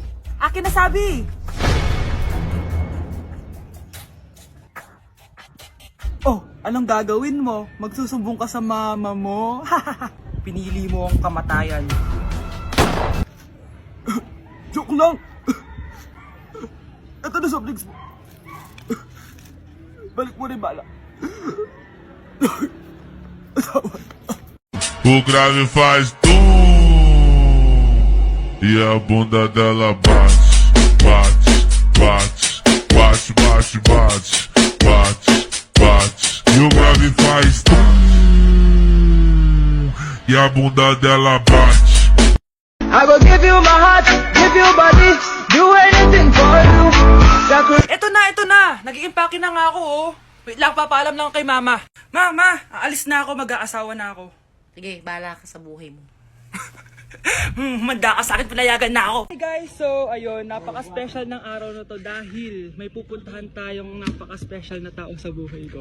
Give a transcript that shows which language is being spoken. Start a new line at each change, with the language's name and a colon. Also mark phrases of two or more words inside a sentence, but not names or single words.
Filipino: Akin na sabi! Oh, anong gagawin mo? Magsusumbong ka sa mama mo? Pinili mo ang kamatayan. Joke lang! Ito na
English: soft drinks
Filipino: mo. Balik mo rin bala.
Portuguese: O grave faz tu. e a bunda dela bate, bate, bate, bate, bate, bate, bate, bate. E o grave faz e a bunda dela bate.
English: I will give you my heart, give you body, do anything for you.
Filipino: Ito na! Nag-i-impake na nga ako, oh. Wait lang, papaalam lang kay mama. Mama, aalis na ako, mag-aasawa na ako. Sige, bahala ka sa buhay mo. Manda ka sa akin, pinayagan na ako.
English: Hey guys,
Filipino: so ayun, napaka-special ng araw na to dahil may pupuntahan tayong napaka-special na tao sa buhay ko.